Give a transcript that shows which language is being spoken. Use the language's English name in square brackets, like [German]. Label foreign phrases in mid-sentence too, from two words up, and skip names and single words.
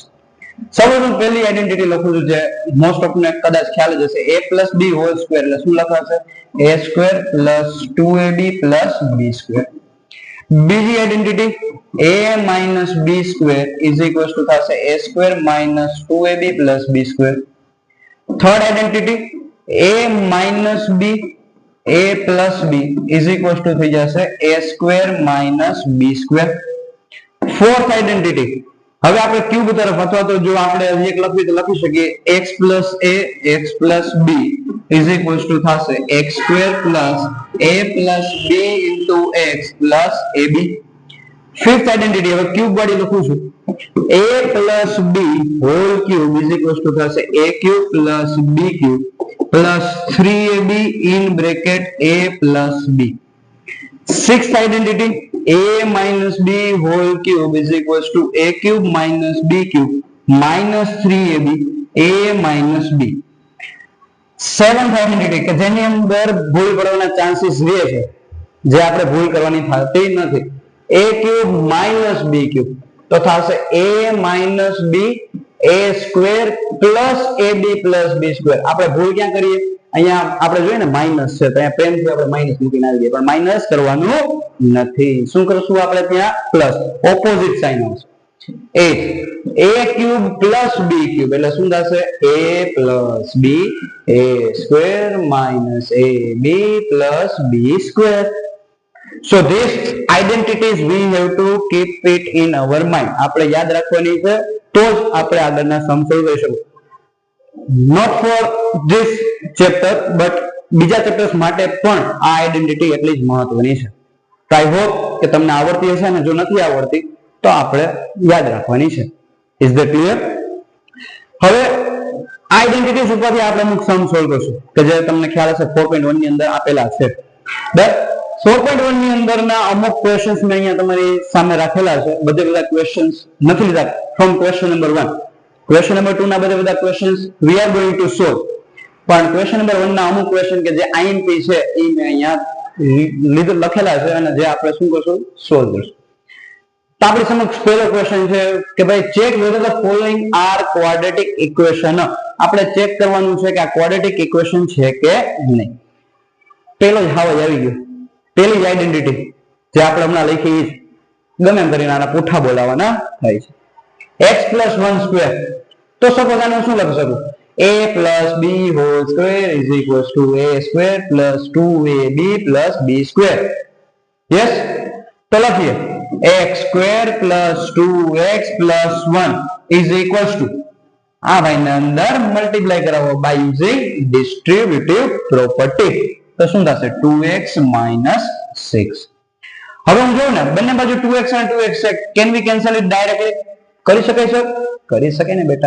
[Gujarati] સૌપ્રથમ પહેલી આઇડેન્ટિટી લખું છું જે [English] most of [Gujarati] ને કદાચ ખ્યાલ જ હશે, a + b [English] whole square [Gujarati] એટલે શું લખાશે? [English] a² + 2ab + b². [Gujarati] બીજી આઇડેન્ટિટી a - b² = થશે a² - 2ab + b². [English] third identity [Gujarati] a - b a + b = થઈ જશે a² - b². [English] fourth identity, [Gujarati] હવે આપણે ક્યુબ તરફ, અથવા તો જો આપણે હજી એક લખવી તો લખી શકીએ x + a x + b = થશે x² + a + b * x + ab. [English] fifth identity, [Gujarati] હવે ક્યુબ વાળી લખું છું, a + b [English] whole cube [Gujarati] = થશે a³ + b³ + 3ab [English] in bracket [Gujarati] a + b. [English] sixth identity [Gujarati] a - b [English] whole cube [Gujarati] = a³ - b³ - 3ab a - b. [English] seventh identity [Gujarati] કે જેની અંદર ભૂલ પડવાના ચાન્સીસ રહે છે, જે આપણે ભૂલ કરવાની થતી નથી, a³ - b³ તો થશે a - b a² + ab + b². આપણે ભૂલ ક્યાં કરીએ? અહીંયા આપણે જોઈએ ને માઈનસ છે તો અહીંયા પેનથી આપણે માઈનસ મૂકીને આવી જઈએ, પણ માઈનસ કરવાનું નથી. શું કરશું આપણે? ત્યાં પ્લસ, [English] opposite sign [Gujarati] આવશે. 8 a³ + b³ એટલે શું થશે? [English] a + b a² - ab + b². So this identities we have to keep it in our mind. [Gujarati] આપણે યાદ રાખવાની છે તો જ આપણે આગળના [English] sum solve [Gujarati] કરી શકીશું. [English] Not for this chapter but [Gujarati] બીજા ચેપ્ટર્સ માટે પણ આ આઇડેન્ટિટી એટલી જ મહત્વની છે. તો [English] I hope [Gujarati] કે તમને આવડતી હશે, અને જો નથી આવડતી તો આપણે યાદ રાખવાની છે. [English] Is that clear? [Gujarati] હવે આઇડેન્ટિટીઝ ઉપરથી આપણે અમુક [English] sum solve [Gujarati] કરશું કે જે તમને ખ્યાલ હશે 4.1 ની અંદર આપેલા છે. 4.1 ની અંદરના અમુક ક્વેશ્ચન્સ મેં અહીંયા તમારી સામે રાખેલા છે. બધા ક્વેશ્ચન્સ નથી લીધા [English] from question number 1. question number 2 [Gujarati] ના બધા ક્વેશ્ચન્સ [English] we are going to solve. [Gujarati] પણ [English] question number 1 [Gujarati] ના અમુક ક્વેશ્ચન કે જે IMP છે એ મેં અહીંયા લખેલા છે, અને જે આપણે શું કરશું? સોલ્વ કરશું. તો આપણી સમક્ષ પહેલો ક્વેશ્ચન છે કે ભાઈ ચેક [English] whether the following are quadratic equation. [Gujarati] આપણે ચેક કરવાનું છે કે આ [English] quadratic equation [Gujarati] છે કે નહીં. પેલો જ હાવ આવી ગયો, પેલી જ આઇડેન્ટિટી જે આપણે હમણાં લખી, ગમે એમ કરીને આના પૂઠા બોલાવાના થાય છે. [English] x plus 1 square [Gujarati] તો સપોઝ આને શું લખી શકું [English] a plus b whole square is equals to a square plus 2ab plus b square yes [Gujarati] તો લખીએ [English] x square plus 2x plus 1 is equals to [Gujarati] આ ભાઈને અંદર મલ્ટીપ્લાય કરાવો [English] by using distributive property [Gujarati] તો શું થશે [English] 2x minus 6 [Gujarati] હવે હું જોઉં ને બંને બાજુ 2x અને 2x છે [English] can we cancel it directly [Gujarati] કરી શકાય છે કરી શકે ને બેટા